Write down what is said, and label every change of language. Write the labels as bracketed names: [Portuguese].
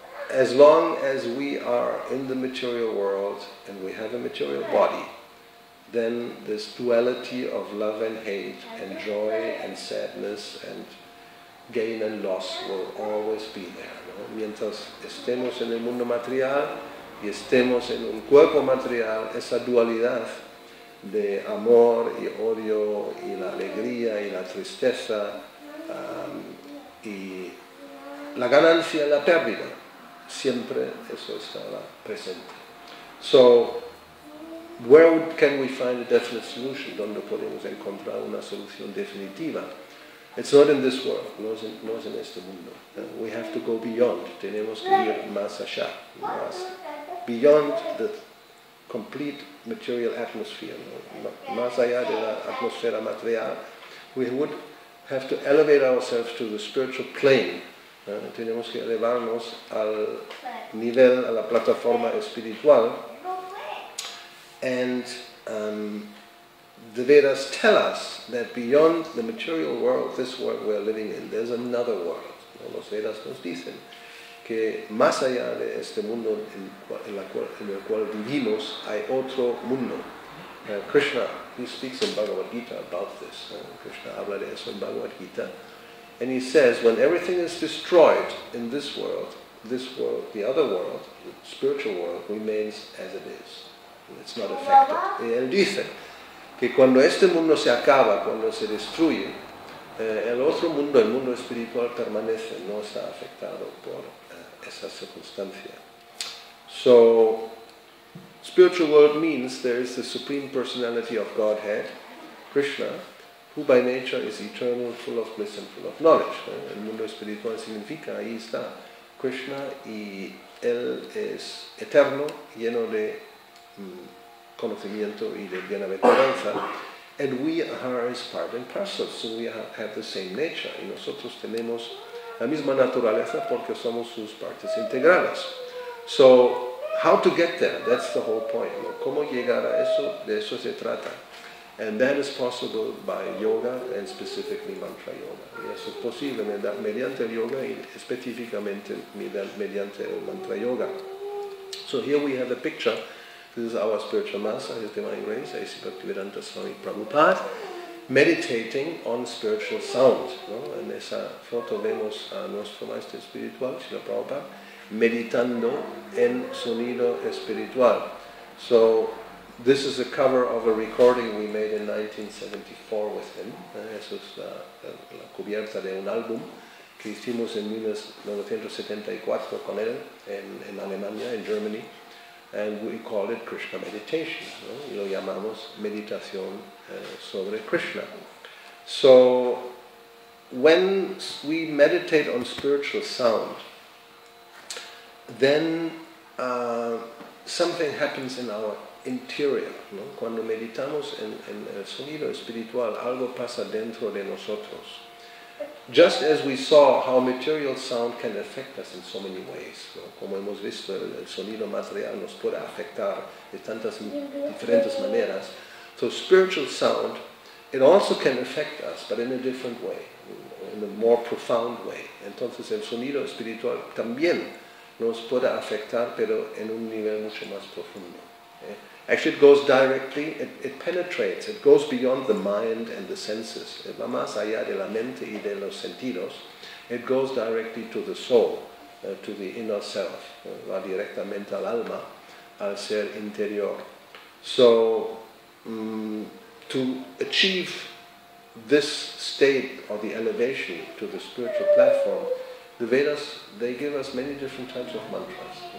[English] As long as we are in the material world and we have a material body, then this duality of love and hate and joy and sadness and gain and loss will always be there. [Spanish] Mientras estemos en el mundo material y estemos en un cuerpo material, esa dualidad de amor y odio y la alegría y la tristeza y la ganancia y la pérdida, siempre eso estará presente. [English] So, where can we find a definite solution? [Spanish] ¿Dónde podemos encontrar una solución definitiva? [English] It's not in this world, [Spanish] no es en este mundo. [English] We have to go beyond, [Spanish] tenemos que ir más allá, [English] beyond the complete material atmosphere, [Spanish] más allá de la atmósfera material. [English] We would have to elevate ourselves to the spiritual plane. [Spanish] Tenemos que elevarnos al nivel, a la plataforma espiritual. [English] And the Vedas tell us that beyond the material world, this world we're living in, there's another world. [Spanish] Los Vedas nos dicen que más allá de este mundo en el cual vivimos, hay otro mundo. [English] Krishna, he speaks in Bhagavad Gita about this. [Spanish] Krishna habla de eso en Bhagavad Gita. [English] And he says, when everything is destroyed in this world, the other world, the spiritual world, remains as it is. It's not affected. [Spanish] Y él dice que cuando este mundo se acaba, cuando se destruye, el otro mundo, el mundo espiritual, permanece, no está afectado por esa circunstancia. [English] So, spiritual world means there is the Supreme Personality of Godhead, Krishna, who by nature is eternal, full of bliss and full of knowledge. [Spanish] El mundo espiritual significa, ahí está, Krishna, y él es eterno, lleno de conocimiento y de bienaventuranza, [English] and we are his part and parcel, so we have the same nature, [Spanish] y nosotros tenemos la misma naturaleza porque somos sus partes integrales. [English] So, how to get there? That's the whole point. [Spanish] ¿Cómo llegar a eso? De eso se trata. [English] And that is possible by yoga and specifically mantra yoga. [Spanish] Y eso es posible mediante el yoga y específicamente mediante el mantra yoga. [English] So here we have a picture. This is our spiritual master, His Divine Grace, A.C. Bhaktivedanta Swami Prabhupada, meditating on spiritual sound. [Spanish] En esa foto vemos a nuestro maestro espiritual, Srila Prabhupada, meditando en sonido espiritual. [English] So, this is a cover of a recording we made in 1974 with him. [Spanish] Eso es la cubierta de un álbum que hicimos en 1974 con él en Alemania, en Germany. [English] And we call it Krishna meditation. [Spanish] Y lo llamamos meditación sobre Krishna. [English] So, when we meditate on spiritual sound, then something happens in our interior. [Spanish] Cuando meditamos en el sonido espiritual, algo pasa dentro de nosotros. [English] just as we saw how material sound can affect us in so many ways, ¿no? [Spanish] Como hemos visto, el sonido material nos puede afectar de tantas diferentes maneras. [English] So spiritual sound, it also can affect us, but in a different way, in a more profound way. [Spanish] Entonces el sonido espiritual también nos puede afectar, pero en un nivel mucho más profundo. [English] Actually, it goes directly, it penetrates, it goes beyond the mind and the senses. [Spanish] Va más allá de la mente y de los sentidos. [English] It goes directly to the soul, to the inner self. [Spanish] Va directamente al alma, al ser interior. [English] So, to achieve this state or the elevation to the spiritual platform, the Vedas, they give us many different types of mantras.